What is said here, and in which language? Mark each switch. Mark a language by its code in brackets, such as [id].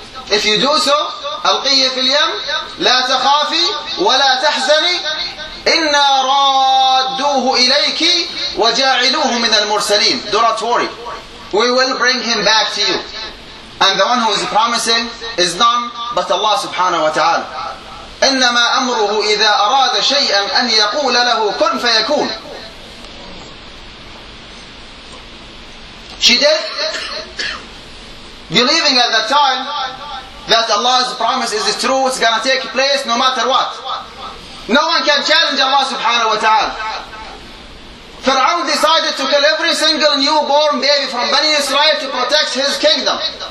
[en] If you do so, [ar] أَلْقِيَّ فِي الْيَمِّ لَا تَخَافِي وَلَا تَحْزَنِي إِنَّا رَادُّوهُ إِلَيْكِ وَجَاعِلُوهُ مِنَ الْمُرْسَلِينَ. [en] Do not worry. We will bring him back to you. And the one who is promising is none but Allah subhanahu wa ta'ala. [ar] إِنَّمَا أَمْرُهُ إِذَا أَرَادَ شَيْئًا أَنْ يَقُولَ لَهُ كُنْ فَيَكُونَ. [en] She did, believing at that time that Allah's promise is true, it's going to take place no matter what. No one can challenge Allah subhanahu wa ta'ala. Fir'aun decided to kill every single newborn baby from Bani Israel to protect his kingdom.